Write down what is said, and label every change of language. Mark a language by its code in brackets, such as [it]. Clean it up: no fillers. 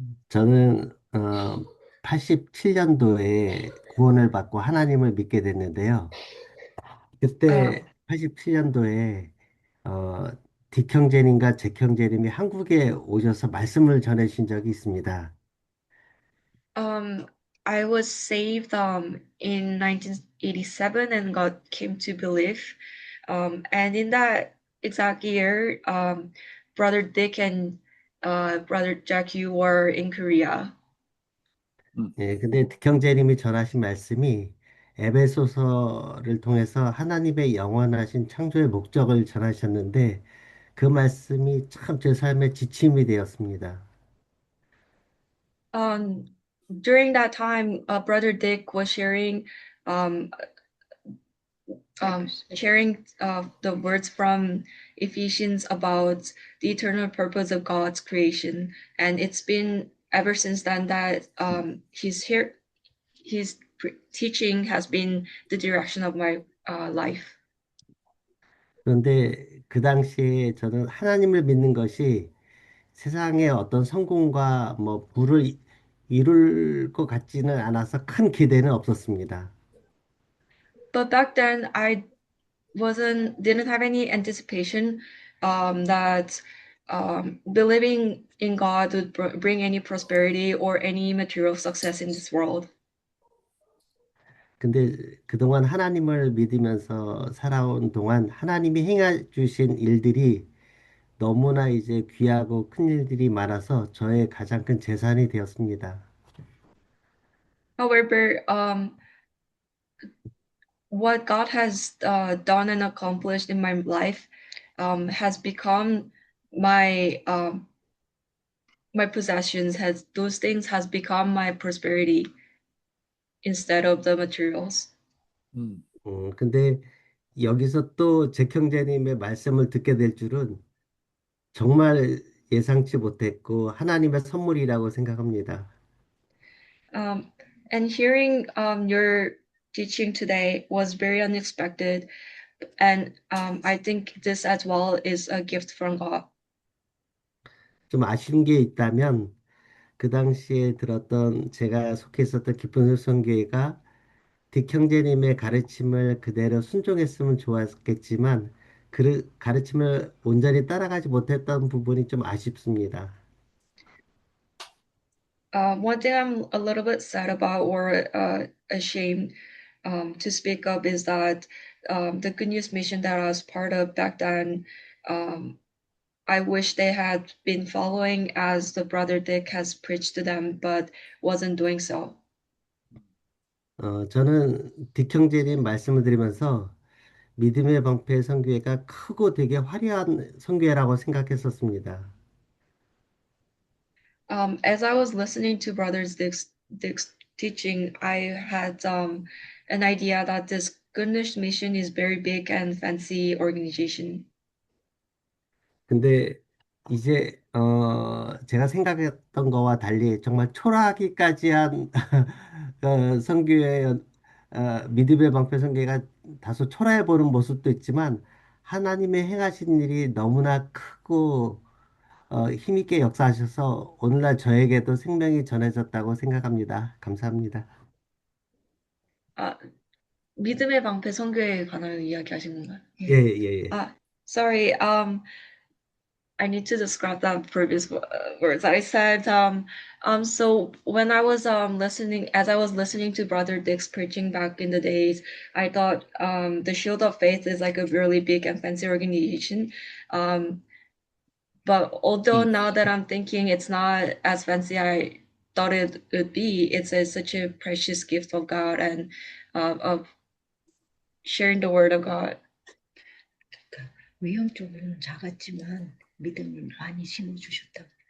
[ko] 저는 87년도에 구원을 받고 하나님을 믿게 됐는데요. 그때 Um, 87년도에 어, 딕 형제님과 잭 형제님이 한국에 오셔서 말씀을 전해주신 적이 있습니다. [en] um, I was saved in 1987 and God came to believe. And in that exact year, Brother Dick and Brother Jack, you were in Korea. [ko] 예, 근데 딕 형제님이 전하신 말씀이 에베소서를 통해서 하나님의 영원하신 창조의 목적을 전하셨는데 그 말씀이 참 제 삶의 지침이 되었습니다. [en] Um, during that time, Brother Dick was um, sharing the words from Ephesians about the eternal purpose of God's creation, and it's been ever since then that his teaching has been the direction of my life. [ko] 그런데 그 당시에 저는 하나님을 믿는 것이 세상의 어떤 성공과 뭐 부를 이룰 것 같지는 않아서 큰 기대는 없었습니다. [en] But back then, I didn't have any anticipation that believing in God would bring any prosperity or any material success in this world. [ko] 근데 그동안 하나님을 믿으면서 살아온 동안 하나님이 행해 주신 일들이 너무나 이제 귀하고 큰 일들이 많아서 저의 가장 큰 재산이 되었습니다. [en] However, what God has done and accomplished in my life has become my possessions. Has those things has become my prosperity instead of the materials. [ko] 근데 여기서 또 잭 형제님의 말씀을 듣게 될 줄은 정말 예상치 못했고 하나님의 선물이라고 생각합니다. [en] And hearing your teaching today was very unexpected, and I think this as well is a gift from God. [ko] 좀 아쉬운 게 있다면 그 당시에 들었던 제가 속해 있었던 깊은 성교회가 딕 형제님의 가르침을 그대로 순종했으면 좋았겠지만 그 가르침을 온전히 따라가지 못했던 부분이 좀 아쉽습니다. [en] One thing I'm a little bit sad about or ashamed to speak of is that the Good News Mission that I was part of back then, I wish they had been following as the brother Dick has preached to them, but wasn't doing so. [ko] 저는 딕 형제님 말씀을 드리면서 믿음의 방패 선교회가 크고 되게 화려한 선교회라고 생각했었습니다. [en] As I was listening to Dick's teaching, I had an idea that this Good News Mission is very big and fancy organization. [ko] 근데 이제 제가 생각했던 거와 달리 정말 초라하기까지 한 선교회 믿음의 방패 선교회가 다소 초라해 보는 모습도 있지만 하나님의 행하신 일이 너무나 크고 힘있게 역사하셔서 오늘날 저에게도 생명이 전해졌다고 생각합니다. 감사합니다. 믿음의 방패 선교에 관한 이야기하신 건가요? 예, 예, 예. [en] Sorry. I need to describe that previous words I said. So when I was listening, as I was listening to Brother Dick's preaching back in the days, I thought the Shield of Faith is like a really big and fancy organization. But although now that I'm thinking it's not as fancy I thought it would be, it's such a precious gift of God and of sharing the word of God. [ko] 외형적으로는 작았지만 믿음을 많이 심어주셨다.